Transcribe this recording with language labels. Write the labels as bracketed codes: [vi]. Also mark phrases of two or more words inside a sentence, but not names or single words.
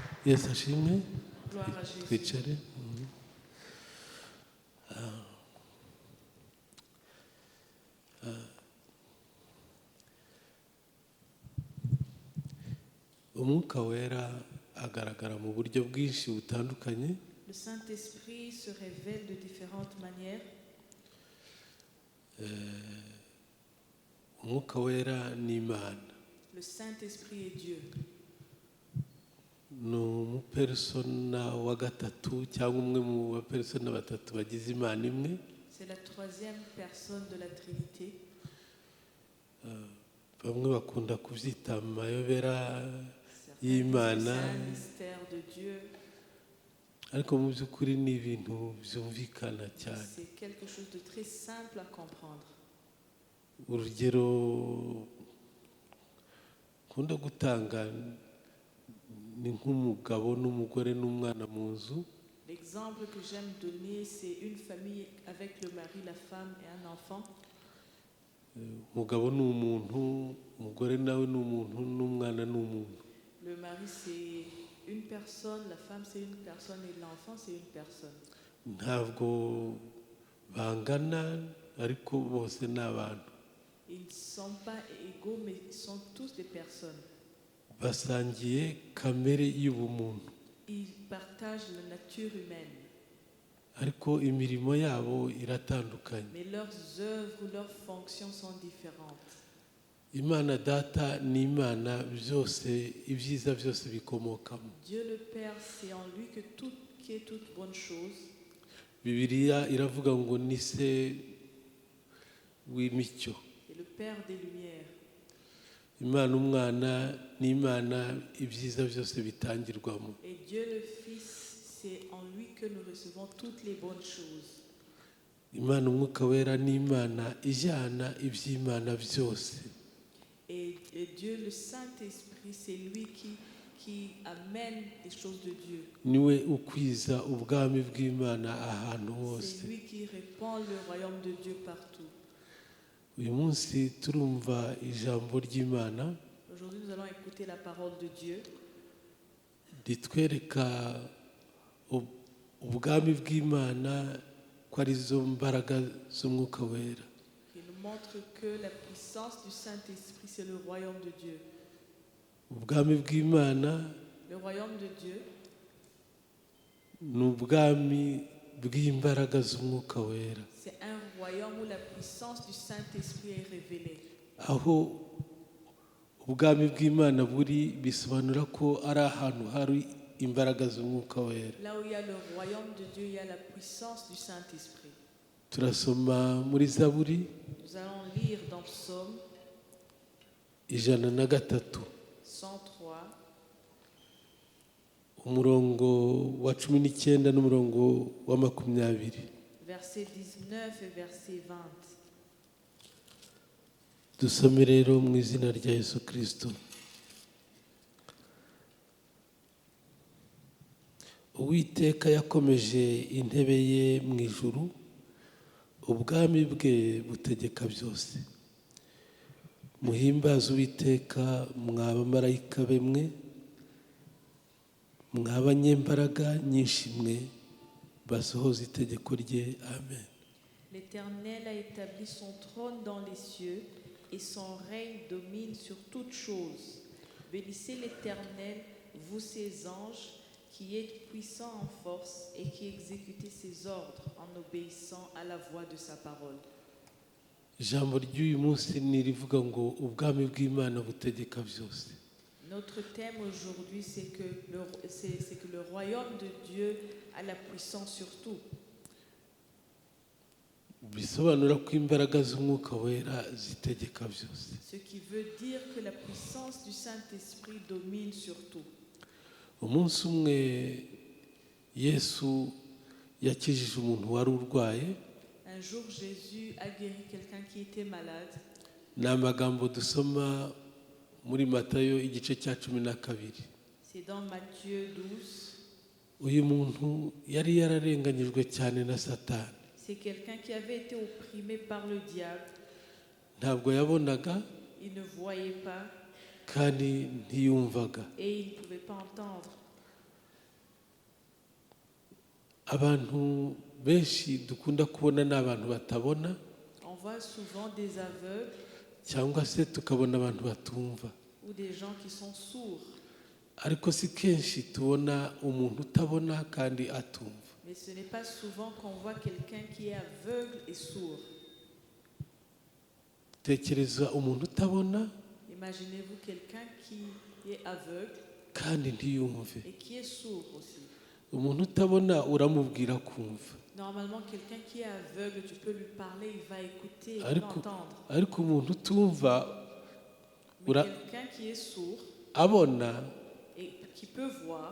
[rw] Yesu ashimwe. [fr] Gloire à Jésus. [rw] Twicare. Umwuka wera agaragara mu buryo bwinshi butandukanye. [fr] Le Saint-Esprit se révèle de différentes manières. [rw] Umwuka wera ni Imana. [fr] Le Saint-Esprit est Dieu. [rw] Ni umupersona wa gatatu cyangwa umwe mu bapersona batatu bagize Imana imwe. [fr] C'est la troisième personne de la Trinité. [rw] Bamwe bakunda kubyita amayobera [fr] C'est [rw] y'Imana, [fr] un mystère de Dieu. [rw] ariko mu by'ukuri ni ibintu byumvikana cyane. [fr] C'est quelque chose de très simple à comprendre. [rw] Urugero nkunda gutanga ni nk'umugabo n'umugore n'umwana mu nzu. [fr] L'exemple que j'aime donner, c'est une famille avec le mari, la femme et un enfant. [rw] Umugabo ni umuntu, umugore nawe ni umuntu, n'umwana ni umuntu. [fr] Le mari, c'est une personne, la femme, c'est une personne et l'enfant, c'est une personne. [rw] Ntabwo bangana ariko bose ni abantu. [fr] Ils ne sont pas égaux, mais ils sont tous des personnes. [rw] Basangiye kamere y'ubumuntu. [fr] Ils partagent la nature humaine. [rw] Ariko imirimo yabo iratandukanye. [fr] Mais leurs œuvres ou leurs fonctions sont différentes. [rw] Imana data ni Imana byose, ibyiza byose bikomokamo. [fr] Dieu le Père, c'est en lui que tout qui est toute bonne chose. [rw] Bibiliya iravuga ngo ni se w'imicyo. [fr] C'est le Père des lumières. [rw] Imana umwana ni Imana ibyiza byose bitangirwamo. [fr] Et Dieu le Fils, c'est en lui que nous recevons toutes les bonnes choses. [rw] Imana umwuka wera ni Imana ijyana iby'Imana byose. [fr] Et Dieu, le Saint-Esprit, c'est lui qui amène les choses de Dieu. [rw] Niwe ukwiza ubwami bw'Imana ahantu hose. [fr] C'est lui qui répand le royaume de Dieu partout. [rw] Uyu munsi turumva ijambo ry'Imana. [fr] Aujourd'hui, nous allons écouter la parole de Dieu. [rw] Ritwereka ubwami bw'Imana ko ari zo mbaraga z'umwuka wera. [fr] Il nous montre que la puissance du Saint-Esprit, c'est le royaume de Dieu. [rw] Ubwami bw'Imana [fr] Le royaume de Dieu, [rw] ni ubwami bw'imbaraga z'umwuka wera. [fr] c'est un royaume où la puissance du Saint-Esprit est révélée. [rw] Aho ubwami bw'Imana buri bisobanura ko ari ahantu hari imbaraga z'umwuka wera. [fr] Là où il y a le royaume de Dieu, il y a la puissance du Saint-Esprit. [rw] Turasoma muri Zaburi [fr] Nous allons lire dans Psaume [rw] 103 [fr] 103, [rw] umurongo wa 19 n'umurongo wa 20. [fr] verset 19 et verset 20. [rw] Dusome rero mu izina rya Yesu Kristo. Uwiteka yakomeje intebe ye mu ijuru, ubwami bwe butegeka byose. Muhimbaze Uwiteka mwa bamarayika be mwe, mwa banyembaraga nyinshi mwe, basohoza itegeko rye. Amen. [fr] L'Éternel a établi son trône dans les cieux et son règne domine sur toutes choses. Bénissez l'Éternel, vous ses anges, qui êtes puissants en force et qui exécutez ses ordres en obéissant à la voix de sa parole. [rw] Ijambo ry'uyu munsi ni rivuga ngo ubwami bw'Imana butegeka byose. [fr] Notre thème aujourd'hui, c'est que le royaume de Dieu a la puissance sur tout. [rw] Bisobanura ko imbaraga z'umwuka wera zitegeka byose. [fr] Ce qui veut dire que la puissance du Saint-Esprit domine sur tout. [rw] Umunsi umwe Yesu yakijije umuntu wari urwaye. [fr] Un jour, Jésus a guéri quelqu'un qui était malade. [rw] Ni amagambo dusoma muri Matayo igice cya 12. [fr] C'est dans Matthieu 12. [rw] Uyu muntu yari yararenganyijwe cyane na Satani. [fr] C'est quelqu'un qui avait été opprimé par le diable. [rw] Ntabwo yabonaga, [fr] Il ne voyait pas [rw] kandi ntiyumvaga. [fr] et il ne pouvait pas entendre. [rw] abantu benshi dukunda kubona n'abantu batabona [fr] On voit souvent des aveugles [rw] cyangwa se tukabona abantu batumva [fr] ou des gens qui sont sourds. [rw] ariko si kenshi tubona umuntu utabona kandi atumva. [fr] Mais ce n'est pas souvent qu'on voit quelqu'un qui est aveugle et sourd. [rw] Tekereza umuntu utabona [fr] Imaginez-vous quelqu'un qui est aveugle [rw] kandi ntiyumve. [fr] et qui est sourd aussi. [rw] Umuntu utabona uramubwira kumva. [fr] Normalement, quelqu'un qui est aveugle, tu peux lui parler, il va écouter, il va entendre. [rw] Ariko umuntu utumva [fr] Mais quelqu'un qui est sourd [rw] abona [fr] et qui peut voir,